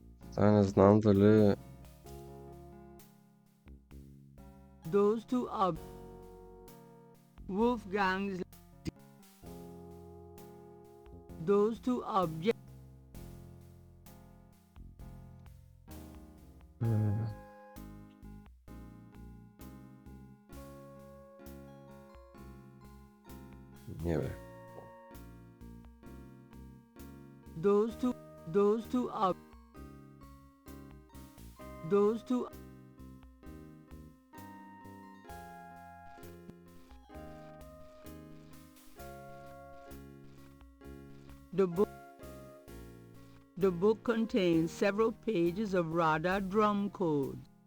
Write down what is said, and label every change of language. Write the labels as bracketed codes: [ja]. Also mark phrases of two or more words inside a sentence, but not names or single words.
[bg] Не знам дали... [en] Those two are Wolfgang's. Those two objects. [bg] Не бе. [en] Those two are. Those two. The book contains several pages of radar drum codes.